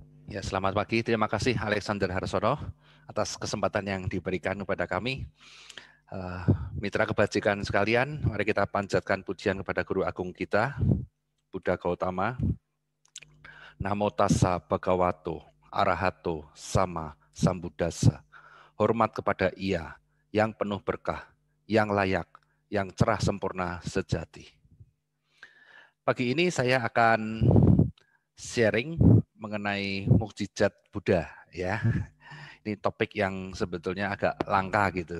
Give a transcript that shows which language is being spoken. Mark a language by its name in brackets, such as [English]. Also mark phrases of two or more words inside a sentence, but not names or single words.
[Indonesian] Ya, selamat pagi. Terima kasih Alexander Harsono atas kesempatan yang diberikan kepada kami. Mitra kebajikan sekalian, mari kita panjatkan pujian kepada Guru Agung kita, Buddha Gautama. [Pali] Namo tassa bhagavato arahato sama sambuddhassa. [Indonesian] Hormat kepada Ia yang penuh berkah, yang layak, yang cerah sempurna sejati. Pagi ini saya akan sharing mengenai mukjizat Buddha, ya. Ini topik yang sebetulnya agak langka gitu.